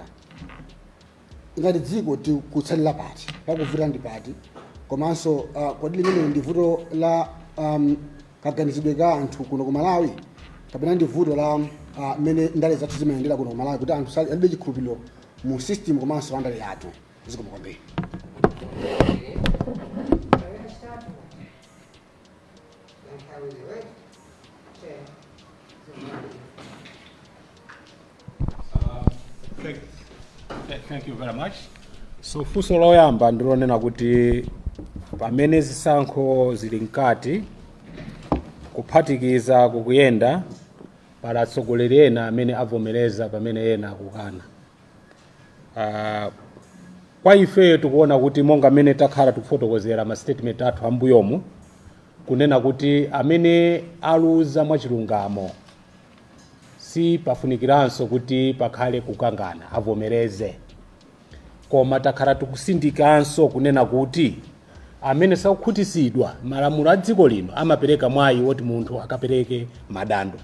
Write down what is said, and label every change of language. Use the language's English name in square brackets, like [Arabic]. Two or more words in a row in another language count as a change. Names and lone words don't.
[Nyanja] Ngati dziko tikutsalira pati pakuvota ndi pati, komanso kodi limene ndi vuto la kaganizidwe ka anthu kuno ku Malawi kapena ndi vuto la mene ndale zathu zimayendera kuno ku Malawi kuti anthu alibe chikhulupiriro mu system komanso pa ndale yathu? Zikomo kwambiri. [English] Thank you very much. [Nyanja] So funso loyamba ndilonena kuti pamene zisankho zili mkati kuphatikiza kukuyenda pala atsogoleri ena amene avomereza pamene ena akukana. kwa ife tikuona kuti monga amene takhala tikufotokozera ma statement athu ambuyomu kunena kuti amene aluza mwachilungamo si pafunikiranso kuti pakhale kukangana avomereze, koma takhala tikusindikanso kunena kuti amene sakukhutisidwa malamulo a dziko lino amapereka mwayi woti munthu akapereke madando.